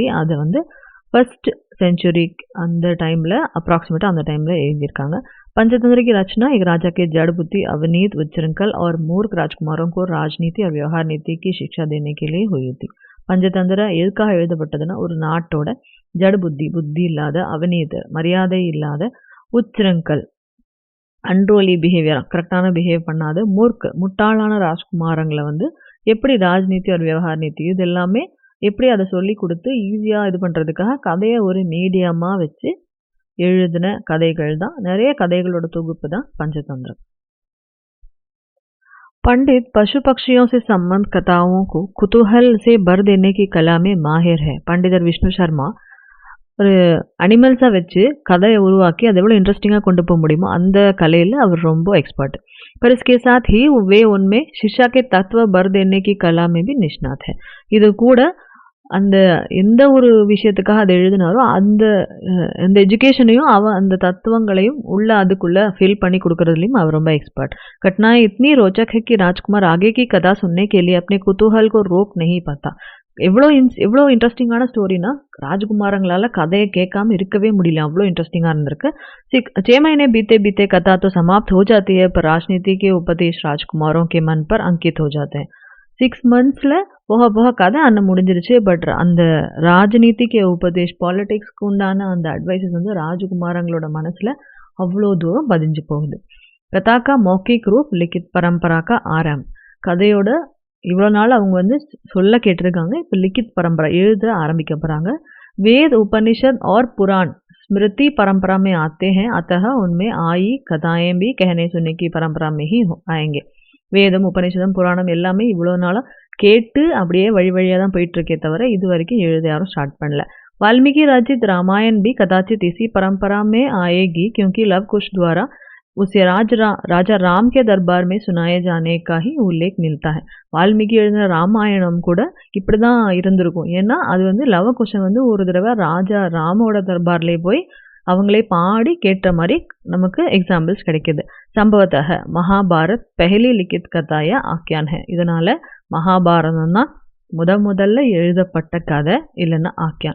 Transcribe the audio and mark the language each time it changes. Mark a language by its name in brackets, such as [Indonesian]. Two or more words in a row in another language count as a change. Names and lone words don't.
[Tamil] அதை வந்து [English] first century [Tamil] அந்த டைமில் अप्रॉक्सीमेटा அந்த டைமில் எழுதியிருக்காங்க. [Hindi] पंचतंत्र की रचना एक राजा के जड़ बुद्धि, अवनीत, उच्चृंखल और मूर्ख राजकुमारों को राजनीति और व्यवहार नीति की शिक्षा देने के लिए हुई थी. [Tamil] பஞ்சதந்திர எதுக்காக எழுதப்பட்டதுன்னா, ஒரு நாட்டோட ஜட புத்தி இல்லாத, அவநீத மரியாதை இல்லாத, உச்ச்ருங்கல் [English] unruly behavior [Tamil] கரெக்டான பிஹேவ் பண்ணாத, முட்டாளான ராஜ்குமாரங்களை வந்து எப்படி ராஜ்நீதி ஒரு விவகார நீதி இது எல்லாமே எப்படி அதை சொல்லி கொடுத்து ஈஸியாக இது பண்ணுறதுக்காக கதையை ஒரு மீடியமாக வச்சு எழுதின கதைகள் தான், நிறைய கதைகளோட தொகுப்பு தான் पंचतंत्र. [Hindi] पंडित पशु पक्षियों से संबंध कथाओं को कुतूहल से भर देने की कला में माहिर है. [Tamil] पंडित विष्णु शर्मा ஒரு அனிமல்ஸை வச்சு கதையை உருவாக்கி அதை எவ்வளோ இன்ட்ரெஸ்டிங்காக கொண்டு போக முடியுமோ அந்த கலையில் அவர் ரொம்ப एक्सपर्ट. [Hindi] पर इसके साथ ही वे उनमें शिक्षा के तत्व भर देने की कला में भी निष्णात है. [Tamil] இது கூட அந்த எந்த ஒரு விஷயத்துக்காக அதை எழுதினாரோ அந்த எஜுகேஷனையும் அந்த தத்துவங்களையும் உள்ள அதுக்குள்ளே ஃபில் பண்ணி கொடுக்கறதுலையும் அவர் ரொம்ப एक्सपर्ट. [Hindi] घटनाएं इतनी रोचक है कि राजकुमार आगे की कथा सुनने के लिए अपने कुतूहल को रोक नहीं पाता. [Tamil] எவ்வளோ இன்ட்ரெஸ்டிங்கான ஸ்டோரினா, ராஜகுமாரங்களால் கதையை கேட்காம இருக்கவே முடியல, அவ்வளோ இன்ட்ரெஸ்டிங்காக இருந்திருக்கு. [Hindi] 6 महीने बीते बीते कथा तो समाप्त हो जाती है, पर राजनीति के उपदेश राजकुमारों के मन पर अंकित हो जाते हैं. [Tamil] 6 monthsல போக கதை அண்ணன் முடிஞ்சிருச்சு. பட் அந்த ராஜநீதிக்கு உபதேஷ், பாலிடிக்ஸ்க்கு உண்டான அந்த அட்வைசஸ் வந்து ராஜகுமாரங்களோட மனசில் அவ்வளோ தூரம் பதிஞ்சு போகுது. [Hindi] कथा का मौखिक रूप लिखित परंपरा का आरंभ. [Tamil] கதையோட இவ்வளோ நாள் அவங்க வந்து சொல்ல கேட்டிருக்காங்க, இப்போ [Hindi] लिखित परंपरा [Tamil] எழுத ஆரம்பிக்க போகிறாங்க. [Hindi] वेद उपनिषद और पुराण स्मृति परंपरा में आते हैं, अतः उनमें आई कथाएं भी कहने सुनने की परंपरा में ही आएंगे. [Tamil] வேதம் உபனிஷதம் புராணம் எல்லாமே இவ்வளோ நாளாக கேட்டு அப்படியே வழியாக தான் போயிட்டுருக்கே தவிர இது வரைக்கும் எழுத யாரும் ஸ்டார்ட் பண்ணல. [Hindi] वाल्मीकि रचित रामायण भी कदाचित इसी परंपरा में आएगी, क्योंकि लव कुश द्वारा उसे राजा राम के दरबार में सुनाए जाने का ही उल्लेख मिलता है. [Tamil] வால்மீகி எழுதின ராமாயணம் கூட இப்படிதான் இருந்திருக்கும். ஏன்னா அது வந்து லவகுஷம் வந்து ஒரு தடவை ராஜா ராமோட தர்பார்லே போய் அவங்களே பாடி கேட்ட மாதிரி நமக்கு எக்ஸாம்பிள்ஸ் கிடைக்கிது. [Hindi] संभवतः महाभारत पहली लिखित कथा या आख्यान है. [Tamil] இதனால மகாபாரதம் தான் முதல்ல எழுதப்பட்ட கதை இல்லைன்னா ஆக்கியான்.